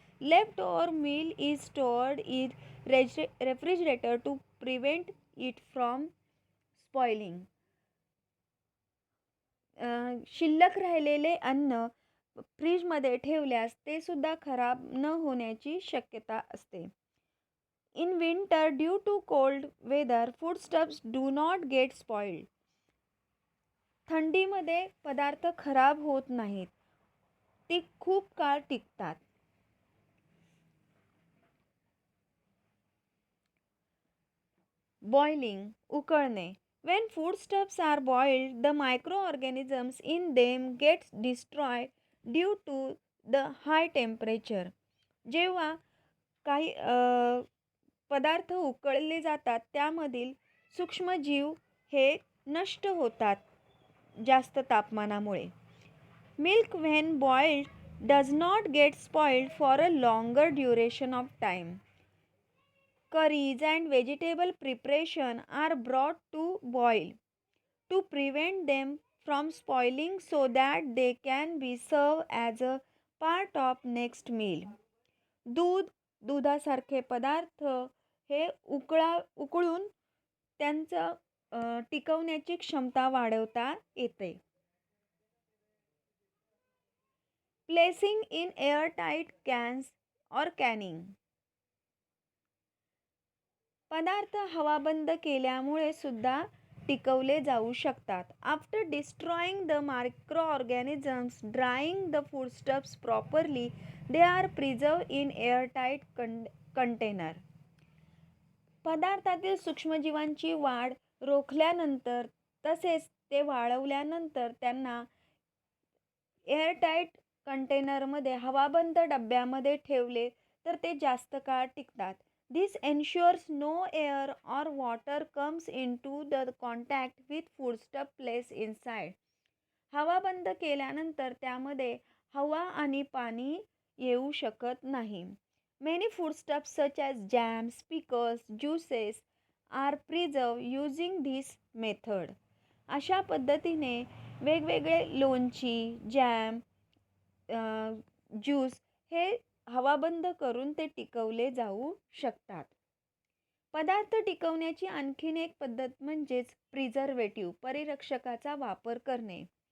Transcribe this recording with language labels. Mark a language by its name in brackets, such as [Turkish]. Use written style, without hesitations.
[English] Left over meal is stored in refrigerator to prevent it from spoiling. [Marathi] शिल्लक राहिलेले अन्न फ्रीजमध्ये ठेवल्यास ते सुद्धा खराब न होण्याची शक्यता असते. [English] In winter due to cold weather foodstuffs do not get spoiled. [Marathi] थंडीमध्ये पदार्थ खराब होत नाहीत, ते खूप काळ टिकतात. [English] Boiling. उकळणे. When foodstuffs are boiled, the microorganisms in them get destroyed due to the high temperature. [Marathi] जेव्हा काही पदार्थ उकळले जातात त्यामधील सूक्ष्मजीव हे नष्ट होतात जास्त तापमानामुळे. [English] Milk when boiled does not get spoiled for a longer duration of time. Curries and vegetable preparation are brought to boil to prevent them from spoiling so that they can be served as a part of next meal. [Marathi] दूध, दुधासारखे पदार्थ हे उकळून त्यांचं टिकवण्याची क्षमता वाढवता येते. [English] Placing in airtight cans और canning. [Marathi] पदार्थ हवाबंद केल्यामुळे सुद्धा टिकवले जाऊ शकतात. [English] After destroying the microorganisms drying the foodstuffs properly they are preserve in airtight container. [Marathi] पदार्थातील सूक्ष्मजीवांची वाढ रोखल्यानंतर तसेच ते वाळवल्यानंतर त्यांना एअरटाईट कंटेनरमध्ये हवाबंद डब्यामध्ये ठेवले तर ते जास्त काळ टिकतात. [English] This ensures no air or water comes into the contact with foodstuff placed inside. [Marathi] हवा बंद केल्यानंतर त्यामध्ये हवा आणि पाणी येऊ शकत नाही. [English] Many foodstuffs such as jams, pickles, juices are preserved using this method. [Marathi] अशा पद्धतीने वेगवेगळे लोणची, जॅम, ज्यूस हे हवाबंद करून ते टिकवले जाऊ शकतात. पदार्थ टिकवण्याची आणखीन एक पद्धत म्हणजेच प्रिझर्वेटिव्ह परिरक्षकाचा वापर करणे.